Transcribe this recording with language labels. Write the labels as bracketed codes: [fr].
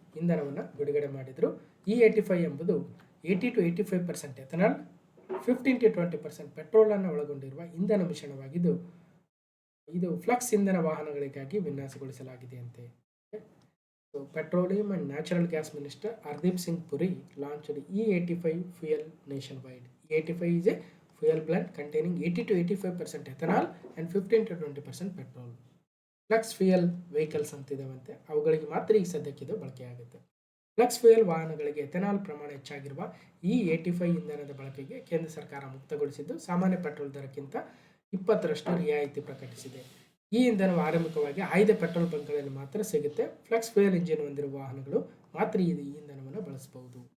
[kn] ಇಂಧನವನ್ನು ಬಿಡುಗಡೆ ಮಾಡಿದರು. E85 ಎಂಬುದು 80 to 85% ಎಥನಾಲ್, 15 to 20% ಪೆಟ್ರೋಲನ್ನು ಒಳಗೊಂಡಿರುವ ಇಂಧನ ಮಿಶ್ರಣವಾಗಿದ್ದು ಇದು ಫ್ಲಕ್ಸ್ ಇಂಧನ ವಾಹನಗಳಿಗಾಗಿ ವಿನ್ಯಾಸಗೊಳಿಸಲಾಗಿದೆ ಅಂತೆ. [en] So petroleum and natural gas minister Hardeep Singh Puri launched E85 fuel nationwide. E85 is a fuel blend containing 80 to 85% ethanol and 15 to 20% petrol. [kn] Flux fuel vehicles ಅಂತಿದ್ದಾವಂತೆ, ಅವುಗಳಿಗೆ ಮಾತ್ರ ಈಗ ಸದ್ಯಕ್ಕಿದು ಬಳಕೆಯಾಗುತ್ತೆ. ಫ್ಲಕ್ಸ್ ಫ್ಯೂಯಲ್ ವಾಹನಗಳಿಗೆ ಎಥೆನಾಲ್ ಪ್ರಮಾಣ ಹೆಚ್ಚಾಗಿರುವ E85 ಇಂಧನದ ಬಳಕೆಗೆ ಕೇಂದ್ರ ಸರ್ಕಾರ ಮುಕ್ತಗೊಳಿಸಿದ್ದು ಸಾಮಾನ್ಯ ಪೆಟ್ರೋಲ್ ದರಕ್ಕಿಂತ 20% ರಿಯಾಯಿತಿ ಪ್ರಕಟಿಸಿದೆ. ಈ ಇಂಧನವು ಆರಂಭಿಕವಾಗಿ ಆಯ್ದ ಪೆಟ್ರೋಲ್ ಬಂಕ್ಗಳಲ್ಲಿ ಮಾತ್ರ ಸಿಗುತ್ತೆ. ಫ್ಲಕ್ಸ್ ಫ್ಯೂಯಲ್ ಇಂಜಿನ್ ಹೊಂದಿರುವ ವಾಹನಗಳು ಮಾತ್ರ ಈ ಇಂಧನವನ್ನು ಬಳಸಬಹುದು.